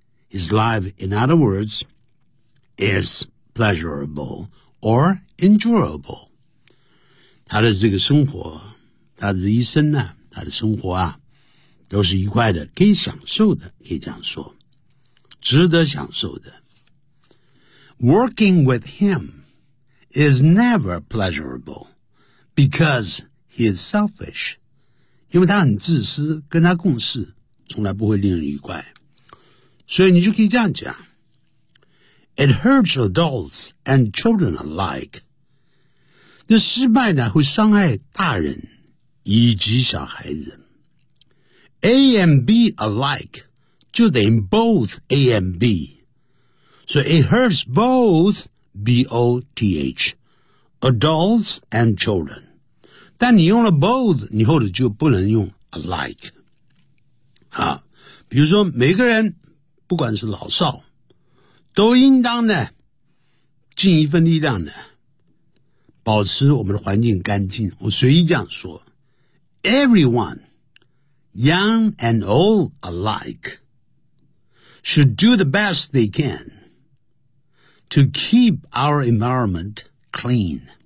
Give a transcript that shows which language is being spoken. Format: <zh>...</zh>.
<en>His life, in other words, is pleasurable or enjoyable.</en> <zh>他的这个生活，他的一生呢，他的生活啊，都是愉快的，可以享受的，可以这样说，值得享受的。</zh> <en>Working with him is never pleasurable because he is selfish.</en> <zh>因为他很自私，跟他共事从来不会令人愉快。所以你就可以这样讲。</zh> <en>It hurts adults and children alike.</en> <zh>这失败呢会伤害大人以及小孩子。</zh> <en>A and B alike</en> <zh>就等于</zh> <en>both A and B. So it hurts both B-O-T-H, adults and children.</en> <zh>但你用了 both, 你后头就不能用 alike. 好，比如说每个人不管是老少都应当呢尽一份力量呢保持我们的环境干净，我随意这样说。</zh> <en>Everyone, young and old alike, should do the best they can to keep our environment clean.</en>